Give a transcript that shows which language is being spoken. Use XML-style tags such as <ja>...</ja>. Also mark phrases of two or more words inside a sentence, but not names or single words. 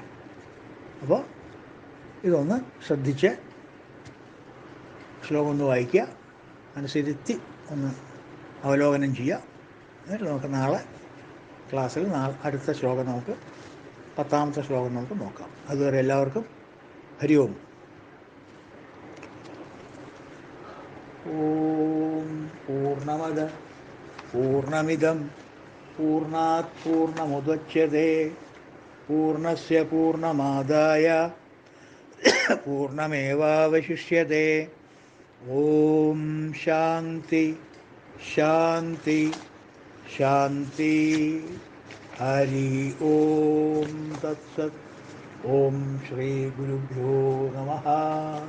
<ml>അപ്പോൾ ഇതൊന്ന് ശ്രദ്ധിച്ച് ശ്ലോകം ഒന്ന് വായിക്കുക, മനസ്സിരുത്തി ഒന്ന് അവലോകനം ചെയ്യുക. എന്നിട്ട് നമുക്ക് നാളെ ക്ലാസ്സിൽ അടുത്ത ശ്ലോകം നമുക്ക് 10ാമത്തെ ശ്ലോകം നമുക്ക് നോക്കാം. അതുവരെ എല്ലാവർക്കും ഹരി ഓം.</ml> <sa>ഓം പൂർണ്ണമദ പൂർണ്ണമിദം പൂർണ്ണാത് പൂർണ്ണമുദച്യതേ പൂർണ്ണസ്യ പൂർണ്ണമാദായ പൂർണ്ണമേവാവശിഷ്യതേ. ഓം ശാന്തി ശാന്തി ശാന്തി. ഹരി ഓം തത്സത്. ഓം ശ്രീ ഗുരുഭ്യോ നമഃ.</sa>